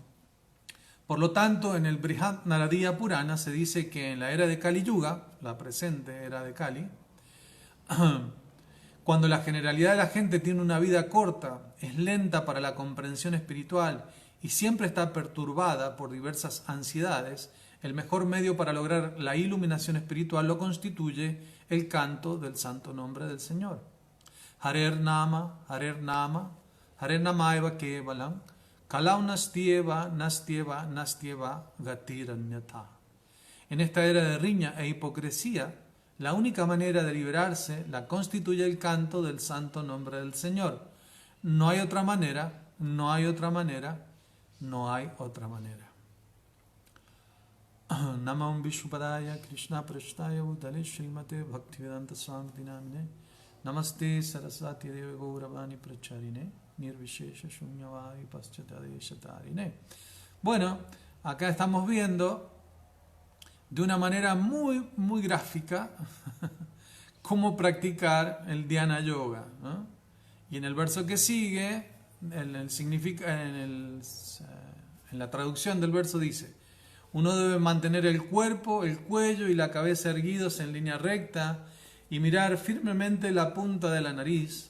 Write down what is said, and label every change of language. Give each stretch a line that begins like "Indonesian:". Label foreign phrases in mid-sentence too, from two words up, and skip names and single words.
Spanish: Por lo tanto, en el Brihad Naradiya Purana se dice que en la era de Kali Yuga, la presente era de Kali, cuando la generalidad de la gente tiene una vida corta, es lenta para la comprensión espiritual y siempre está perturbada por diversas ansiedades, el mejor medio para lograr la iluminación espiritual lo constituye el canto del santo nombre del Señor.
Sanskrit: हरेर् नाम, हरेर् नामैव केवलम्, कलौ नास्त्येव, नास्त्येव, नास्त्येव, गतिरन्यथा.
Spanish: En esta era de riña e hipocresía, la única manera de liberarse la constituye el canto del santo nombre del Señor. No hay otra manera, no hay otra manera, no hay otra manera.
Sanskrit: नमम् विष्णुपादाय कृष्ण प्रष्टाय भूतले श्रीमते भक्तिवेदान्त स्वामी नामिने नमस्ते सरस्वती देव गौरवाणी प्रचारिणे निर्विशेष शून्यवै पश्चतदेशतारिणे.
Spanish: Bueno, acá estamos viendo de una manera muy gráfica cómo practicar el Dhyana Yoga, ¿no? Y en el verso que sigue, en la traducción del verso dice: uno debe mantener el cuerpo, el cuello y la cabeza erguidos en línea recta y mirar firmemente la punta de la nariz.